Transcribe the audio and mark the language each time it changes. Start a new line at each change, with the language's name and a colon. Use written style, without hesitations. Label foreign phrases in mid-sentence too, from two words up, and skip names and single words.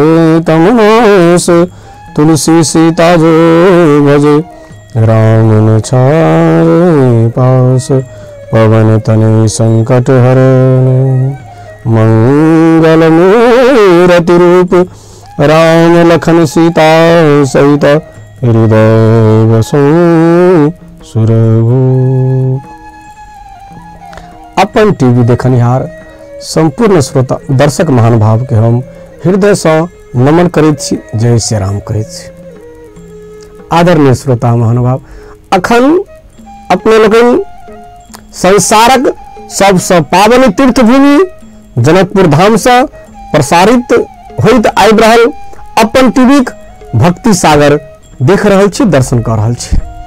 Awadhi: तमनास तुलसी सीता जो भजे राम न छाए पास पवन तनय संकट हरण मंगल मूरति रूप राम लखन सीता सहित हृदय बसो सुरभूप।
Maithili: अपन टीवी देखनिहार संपूर्ण श्रोता दर्शक महानुभाव के हम हृदय से नमन करैत छी, जय श्री राम करैत छी। आदरणीय श्रोता महानुभाव, अखन अपने लोगन संसारक सबसे पावन तीर्थ भूमि जनकपुर धाम से प्रसारित होइत आबि रहल अपन टीवी भक्ति सागर देख रहल छी, दर्शन कर रहल छी।